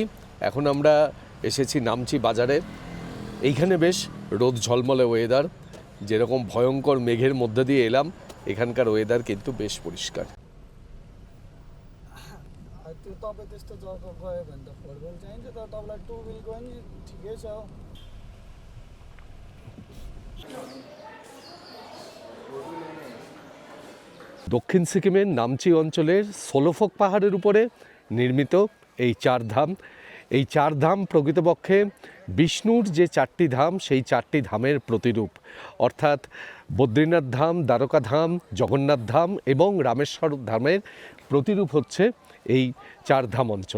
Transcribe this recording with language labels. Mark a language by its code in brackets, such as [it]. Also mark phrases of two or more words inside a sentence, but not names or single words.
[bn] এখন আমরা এসেছি নামচি বাজারে। এইখানে বেশ রোদ ঝলমলে ওয়েদার, যেরকম ভয়ঙ্কর মেঘের মধ্যে দিয়ে এলাম, এখানকার ওয়েদার কিন্তু বেশ পরিষ্কার। [ne] त्यो तपाईँ त्यस्तो जग्गा गयो भने त 4 व्हिल चाहिन्छ, तर तपाईँलाई 2 व्हिल गयो भने ठिकै छ। [bn] দক্ষিণ সিকিমের নামচি অঞ্চলের সোলোফক পাহাড়ের উপরে নির্মিত এই চারধাম। এই চারধাম প্রকৃতপক্ষে বিষ্ণুর যে 4টি ধাম সেই 4টি ধামের প্রতিরূপ, অর্থাৎ বদ্রীনাথ ধাম, দ্বারকা ধাম, জগন্নাথ ধাম এবং রামেশ্বর ধামের প্রতিরূপ হচ্ছে এই চারধাম অঞ্চল।